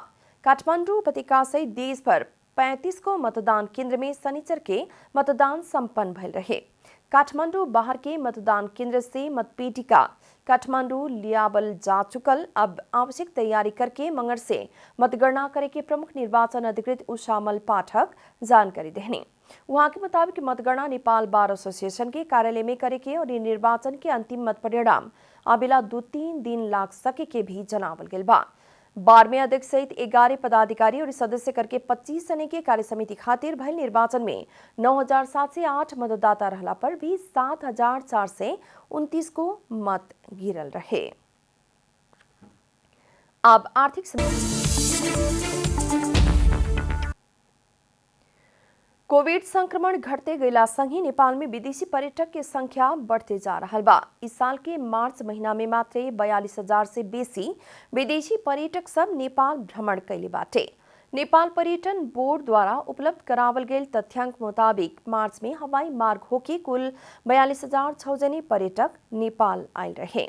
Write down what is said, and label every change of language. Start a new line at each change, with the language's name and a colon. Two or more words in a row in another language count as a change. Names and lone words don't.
Bhojpuri: काठमांडू उपत्यका सहित देश भर 35 को मतदान केंद्र में शनिचर के मतदान संपन्न भइल रहे। काठमांडू बाहर के मतदान केंद्र से मतपेटिका काठमांडू लियावल जा चुकल। अब आवश्यक तैयारी करके मंगर से मतगणना करे के प्रमुख निर्वाचन अधिकृत उषामल पाठक जानकारी देहने। वहां के मुताबिक मतगणना नेपाल बार एसोसिएशन के कार्यालय में करे के और निर्वाचन के अंतिम मत परिणाम अबेला 2-3 दिन लाग सके के भी जनावल गेल बा। बार में अध्यक्ष सहित 11 पदाधिकारी और सदस्य करके 25 जने के कार्य समिति खातिर भइल निर्वाचन में 9,708 मतदाता रहला पर भी 7,429 को मत गिरल रहे। अब आर्थिक कोविड संक्रमण घटते गैला संगे नेपाल में विदेशी पर्यटक के संख्या बढ़ते जा रहा बा। इस साल के मार्च महीना में मात्र 42,000 से बेसी विदेशी पर्यटक सब नेपाल भ्रमण कैले बाटे। नेपाल पर्यटन बोर्ड द्वारा उपलब्ध करावल गेल तथ्याङ्क मुताबिक मार्च में हवाई मार्ग होके कुल 42,006 जने पर्यटक नेपाल आए रहे।